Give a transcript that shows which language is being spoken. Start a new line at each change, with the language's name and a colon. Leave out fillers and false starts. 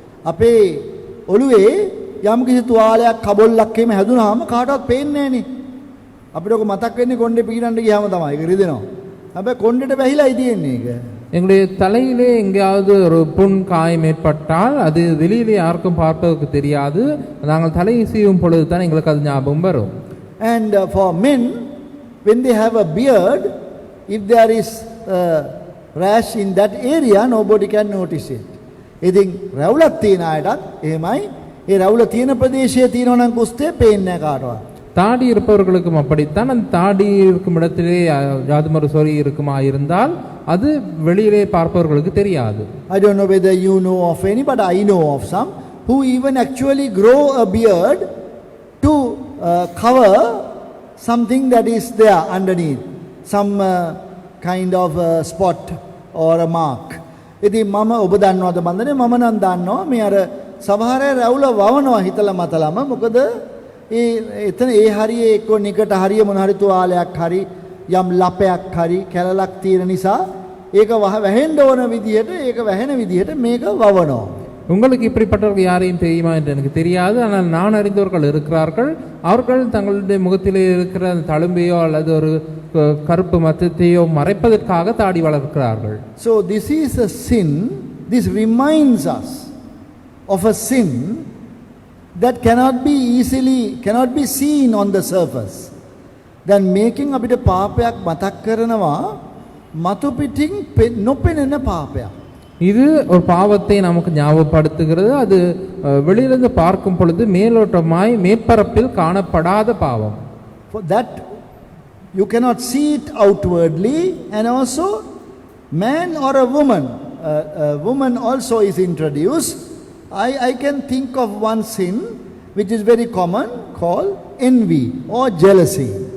Sinhala: අපේ ඔළුවේ යම් කිසි තුවාලයක් කබොල්ලක් එහෙම හැදුනහම කාටවත් පේන්නේ නැහනේ. අපිට ඔක මතක් වෙන්නේ කොණ්ඩේ පීරන්න ගියාම තමයි. ඒක රිදෙනවා. හැබැයි කොණ්ඩේට වැහිලායි තියෙන්නේ ඒක.
Tamil: எங்களுடைய தலையிலே எங்கேயாவது ஒரு புண் காயம் ஏற்பட்டால் அது வெளியிலே யாருக்கும் பார்ப்பதற்கு தெரியாது. நாங்கள் தலையை சீவும் பொழுது தான் எங்களுக்கு அது ஞாபகம் வரும்.
English: And for men, when they have a beard, if there is a rash in that area, nobody can notice it.
Sinhala: ඉතින් රැවුලක් තියෙන අයටත් එහෙමයි. ඒ රැවුල තියෙන ප්‍රදේශයේ තියෙනවා නම් කුෂ්ඨය පේන්නේ නැහැ කාටවත්.
Tamil: தாடி இருப்பவர்களுக்கும் அப்படித்தான். அந்த தாடி இருக்கும் இடத்திலே யாதுமொரு சொறி இருக்குமா இருந்தால் அது வெளியிலே பார்ப்பவர்களுக்கு தெரியாது.
English: I don't know whether you know of any, but I know of some who even actually grow a beard to cover something that is there underneath, some kind of a spot or a mark.
Sinhala: ඉතින් මම ඔබ දන්නවද බන්දනේ, මම නම් දන්නවා මේ අර සමහර අය රැවුල වවනවා හිතලා මතලම. මොකද එතන ඒ හරියේ එක්ක නිකට හරිය මොන හරි තුවාලයක් හරි යම් ලපයක් හරි කැලලක් තියෙන නිසා ඒක වැහෙන්න ඕන විදිහට, ඒක වැහෙන විදිහට මේක වවනවා.
Tamil: உங்களுக்கு இப்படிப்பட்டவர்கள் யாரையும் தெரியுமா என்று எனக்கு தெரியாது. ஆனால் நான் அறிந்தவர்கள் இருக்கிறார்கள். அவர்கள் தங்களுடைய முகத்திலே இருக்கிற தழும்பையோ அல்லது ஒரு கருப்பு மத்தத்தையோ மறைப்பதற்காக தாடி வளர்க்கிறார்கள்.
English: So this is a sin. This reminds us of a sin that cannot be seen on the surface. Then making
Sinhala: අපිට පාපයක් මතක් කරනවා මතු පිටින් නොපෙනෙන පාපයක්.
Tamil: இது ஒரு பாவத்தை நமக்கு ஞாபகப்படுத்துகிறது. அது வெளியிலிருந்து பார்க்கும் பொழுது மேலோட்டமாய் மேற்பரப்பில் காணப்படாத பாவம்.
English: For that you cannot see it outwardly, and also man or a woman also is introduced. I can think of one sin which is very common called envy or jealousy.